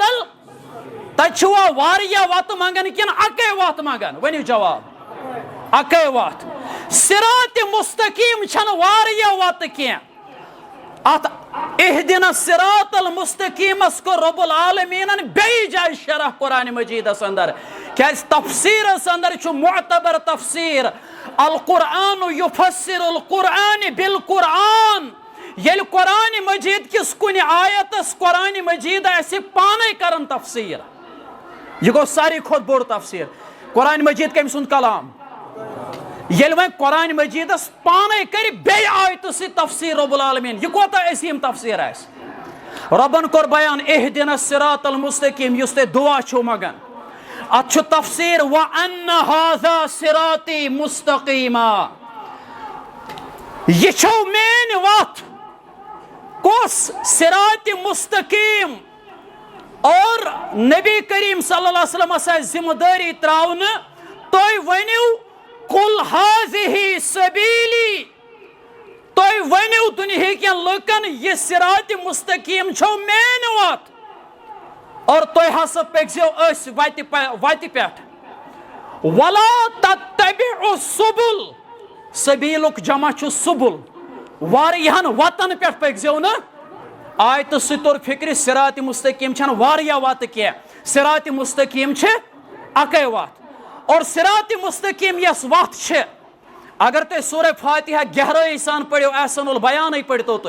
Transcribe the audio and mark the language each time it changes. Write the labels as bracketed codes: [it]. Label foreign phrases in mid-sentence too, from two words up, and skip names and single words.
[ks] تتہِ چھُوا واریاہ وتہٕ منگان کِنہٕ اکے وتھ منگان ؤنِو جواب اکے وتھ. صراط مستقیٖم چھنہٕ واریاہ وتہٕ کینٛہہ. اتھ [ar] اہدنا الصراط المستقیٖمس [ks] کوٚر [ar] رب العالمیٖنن [ks] بیٚیہِ جایہِ شرح قرآن مجیدس اندر. کیٛازِ تفسیٖرس اندر چھُ معتبر تفسیٖر [ar] القرآن یفسر القرآن بالقرآن. [ks] ییٚلہِ قرآن مجید کِس کُنہِ آیتس قرآن مجید آسہِ پانے کران تفسیٖر یہ گوٚو ساروی کھۄتہٕ بوٚڑ تفسیٖر. قرآن مجید کٔمۍ سُنٛد کلام ییٚلہِ وۄنۍ قرآن مجیدس پانے کرِ بیٚیہِ آیتہٕ سۭتۍ تفسیٖر [ar] رب العالمیٖن [ks] یہِ کوتاہ عظیٖم تفسیٖر آسہِ. ربن کوٚر بیان [ar] اہدنا الصراط المستقیٖم [ks] یُس تُہۍ دعا چھِو منگان اتھ چھُ تفسیٖر وان [ar] ھذا صراطی مستقیٖما. [ks] یہ چھو میٲنۍ وتھ. کۄس صراط مستقیٖم. اور نبی کریم [ar] صلی اللہ علیہ وسلم [ks] آسہِ ذمہٕ دٲری تراونہٕ تُہۍ ؤنِو [ar] قل ھذہ سبیلی. [ks] تُہۍ ؤنِو دُنہیٖکٮ۪ن لُکن یہِ صراط مستقیٖم چھو میٲنۍ وتھ اور تُہۍ ہسا پٔکزیو أسۍ وتہِ پٮ۪ٹھ. [ar] ولا تتبعوا السبل. [ks] سبیلُک جمع چھُ سُبل. واریاہن وتن پٮ۪ٹھ پٔکزیو نہٕ. آیتہٕ سۭتۍ توٚر فکرِ صراط مستقیٖم چھنہٕ واریاہ وتہٕ کینٛہہ صراط مستقیٖم چھِ اکے وتھ. اور صراط مستقیٖم یۄس وتھ چھِ اگر تُہۍ سورہ فاتحہ گہرٲیی سان پٔرِو احسن البیانٕے پٔرۍتو تُہۍ.